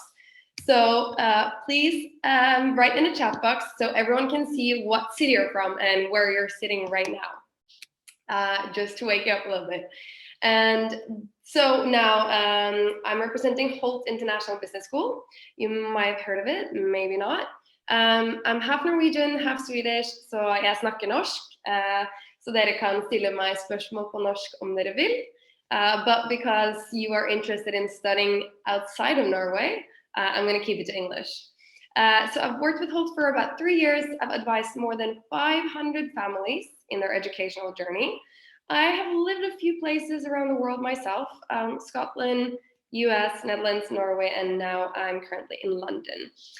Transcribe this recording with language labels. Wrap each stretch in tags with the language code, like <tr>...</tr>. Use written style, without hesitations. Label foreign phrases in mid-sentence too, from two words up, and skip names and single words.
<en>So please write in the chat box so everyone can see what city you're from and where you're sitting right now, just to wake you up a little bit. And so now I'm representing Hult International Business School. You might have heard of it, maybe not. I'm half Norwegian, half Swedish,</en> <no>så jeg snakker norsk. Så dere kan stille meg spørsmål på norsk om dere vil.</no> <en>But because you are interested in studying outside of Norway, I'm going to keep it to English. So I've worked with Hult for about 3 years. I've advised more than 500 families in their educational journey. I have lived a few places around the world myself, Scotland, US, Netherlands, Norway, and now I'm currently in London.</en>